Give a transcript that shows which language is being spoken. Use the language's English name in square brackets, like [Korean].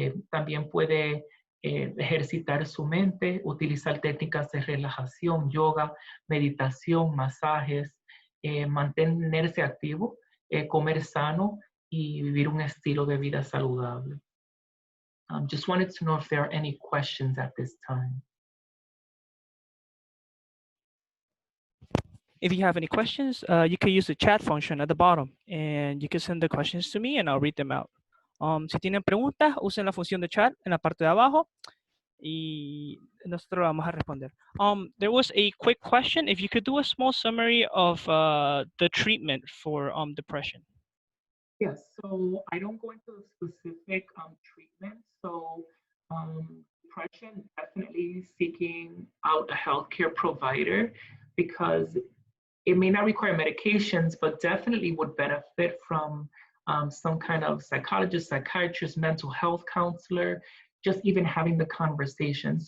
[Spanish] También puede ejercitar su mente, utilizar técnicas de relajación, yoga, meditación, masajes, mantenerse activo, comer sano y vivir un estilo de vida saludable. [English] Just wanted to know if there are any questions at this time. If you have any questions, you can use the chat function at the bottom and you can send the questions to me and I'll read them out. [Spanish] Si tienen preguntas, usen la función de chat en la parte de abajo y nosotros vamos a responder. [English] There was a quick question. If you could do a small summary of the treatment for depression. Yes, so I don't go into specific treatment. So depression, definitely seeking out a healthcare provider, because it may not require medications, but definitely would benefit from some kind of psychologist, psychiatrist, mental health counselor, just even having the conversation.